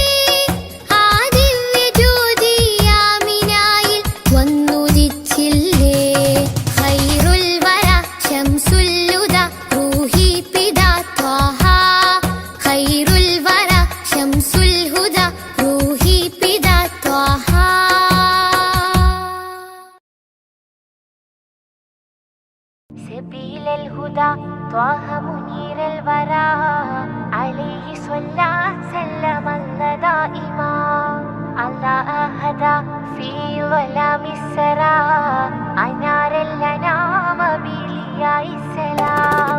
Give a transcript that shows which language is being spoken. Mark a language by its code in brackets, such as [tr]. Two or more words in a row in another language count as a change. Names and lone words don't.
[ml] ആ ദിവ്യ ജ്യോതി ആമിനായിൽ വന്നുദിച്ചില്ലേ. [ar] خير الورى شمس الهدى روحي فدا طه. خير الورى شمس الهدى روحي فدا طه. سبيل الهدى طه منير الورى عليه صلى سلم الله دائما الله أهدى في ظلام السرى أنار الأنام بلياء السلام.